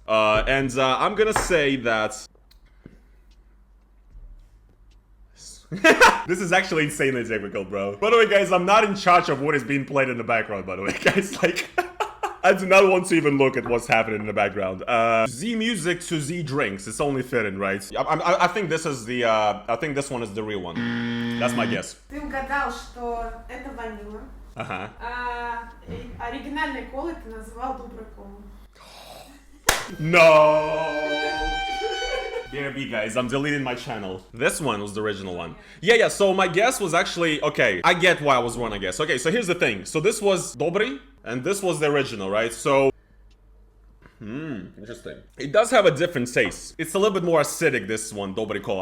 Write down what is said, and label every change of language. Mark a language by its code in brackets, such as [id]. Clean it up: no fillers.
[en] I'm gonna say that this is actually insanely difficult, bro. By the way, guys, I'm not in charge of what is being played in the background, by the way, guys. Like, I do not want to even look at what's happening in the background. Z music to Z drinks. It's only fitting, right? I think this is the. I think this one is the real one. That's my guess. [ru] Ты угадал, что это ванила. Uh-huh. Оригинальной колой ты называл Доброй колу. [en] No! BRB, guys, I'm deleting my channel. This one was the original one. Yeah, so my guess was actually... Okay, I get why I was wrong, I guess. Okay, so here's the thing. So this was Dobry, and this was the original, right? So... interesting. It does have a different taste. It's a little bit more acidic, this one, Dobry Kola.